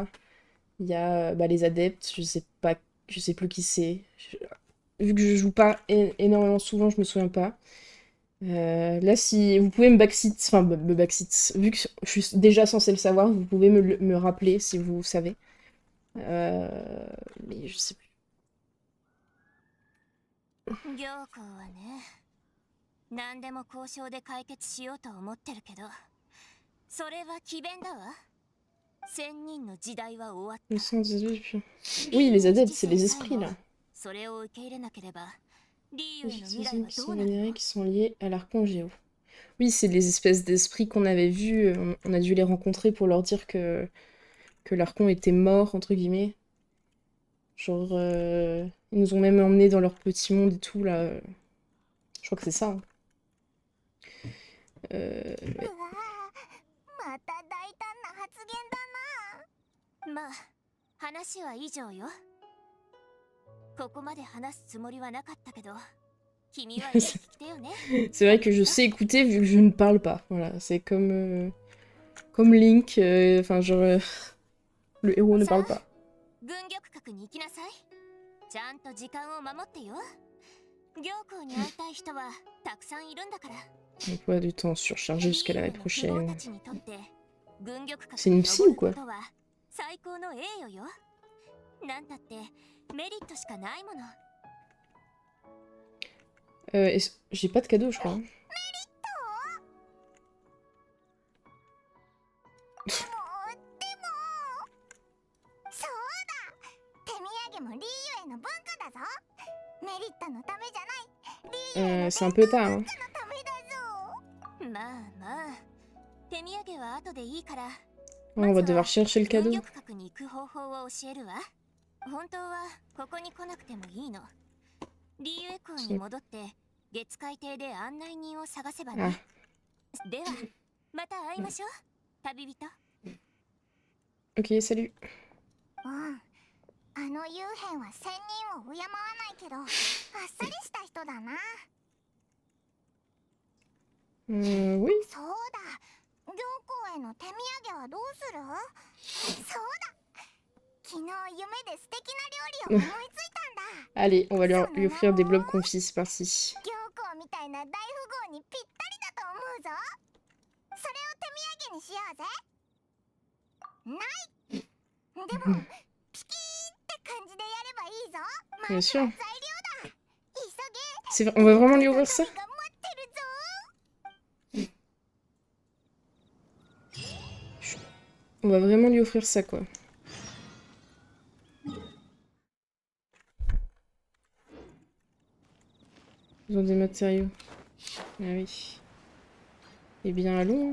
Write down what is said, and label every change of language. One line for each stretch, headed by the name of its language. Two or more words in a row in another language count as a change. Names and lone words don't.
French: Il y a les adeptes, je sais plus qui c'est. Vu que je joue pas énormément souvent, je me souviens pas. Là, si vous pouvez me backseat, enfin me backseat, vu que je suis déjà censée le savoir, vous pouvez me rappeler si vous savez. Mais je sais plus.
Japanese: 行幸はね、何でも交渉で解決しようと思ってるけど、それは詭弁だわ。千人の時代は終わった。
French: Le 118, putain. Oui, les adeptes, c'est les esprits là.
Japanese: それを受け入れなければ、リーユへの
French: Les
Japanese: 未来は
French: qui
Japanese: ど
French: sont
Japanese: うなるの？
French: vénérés, qui sont liés à l'archon Géo. Oui, c'est les espèces d'esprits qu'on avait vus. On a dû les rencontrer pour leur dire que l'archon était mort, entre guillemets. Genre, ils nous ont même emmenés dans leur petit monde et tout, là. Je crois que c'est ça. Hein.
Japanese: う
French: Ouais.
Japanese: わー、また大胆な発言だな。まあ、話は以上よ。ここまで話すつもりはなかったけど、君は聞き手よね。
French: C'est vrai que je sais écouter vu que je ne parle pas. Voilà, c'est comme Link. Enfin, genre, le héros ne parle pas.
Japanese: 軍玉閣に行きなさい。ちゃんと時間を守ってよ。行幸に会いたい人はたくさんいるんだから。
French: Emploi du temps surchargé jusqu'à l'année
Japanese: リーユの
French: prochaine.
Japanese: 富豪たちにとって軍玉閣
French: C'est une
Japanese: に
French: psy
Japanese: 登
French: ou
Japanese: る
French: quoi?
Japanese: ことは最高の栄誉よ。なんだってメリットしかないもの。
French: J'ai pas de cadeau, je crois. Hein.
Japanese: そうだ、手土産もリーユへの文化だぞ。メリットのためじゃない、リーユへの
French: C'est un peu tard. Hein.
Japanese: 文化のためだぞ。まあまあ、手土産は後でいいから。
French: On va devoir chercher le
Japanese: 軍
French: cadeau.
Japanese: 玉閣に行く方法を教えるわ。本当はここに来なくてもいいの。リーユエ港に戻って月海邸で案内人を探せば
French: Ah.
Japanese: ね。ではまた会いましょう、旅人。
French: Ok, salut.
Japanese: うん、あの幽変は仙人を敬わないけど、あっさりした人だな。
French: Oui.
Japanese: そうだ、行幸への手土産はどうする？そうだ、昨日夢で素敵な料理を思いついたんだ。
French: Allez, on va lui offrir des globes confits, c'est parti.
Japanese: 行幸みたいな大富豪にぴったりだと思うぞ。それを手土産にしようぜ。ない。でもピキーって感じでやればいいぞ。ま
French: Bien
Japanese: ずは
French: sûr.
Japanese: 材料だ。急
French: C'est...
Japanese: げ。
French: On va vraiment lui ouvrir ça?
Japanese: が待ってるぞ。
French: On va vraiment lui offrir ça, quoi. Besoin des matériaux. Ah oui. Eh bien, allons.